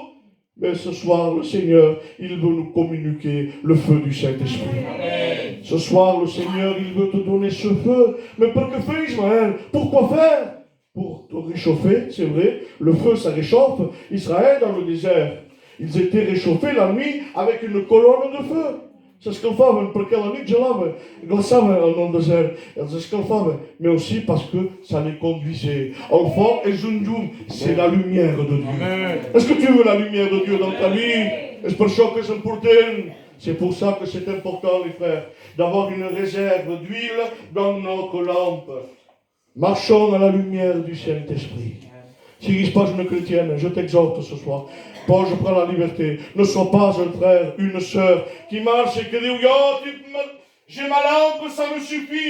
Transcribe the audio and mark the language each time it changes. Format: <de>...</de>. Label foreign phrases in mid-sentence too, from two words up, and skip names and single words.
<fr>Mais ce soir, le Seigneur, il veut nous communiquer le feu du Saint-Esprit. Ce soir, le Seigneur, il veut te donner ce feu. Mais pour que fait Israël? Pourquoi faire? Pour te réchauffer, c'est vrai. Le feu, ça réchauffe. Israël, dans le désert, ils étaient réchauffés la nuit avec une colonne de feu.</fr> <ca>Se escalfaven perquè la nit gelava, glaçava en el desert, els escalfava,</ca> <fr>mais aussi parce que ça les conduisait.</fr> <ca>El foc és un llum,</ca> <fr>c'est la lumière de Dieu. Est-ce que tu veux la lumière de Dieu dans ta vie?</fr> <ca>És per això que és important.</ca> <fr>C'est pour ça que c'est important, les frères, d'avoir une réserve d'huile dans notre lampe. Marchons à la lumière du Saint-Esprit. Si tu n'es pas une chrétienne, je t'exhorte ce soir. Paul, je prends la liberté. Ne sois pas un frère, une sœur qui marche et qui dit j'ai ma lampe, ça me suffit.</fr>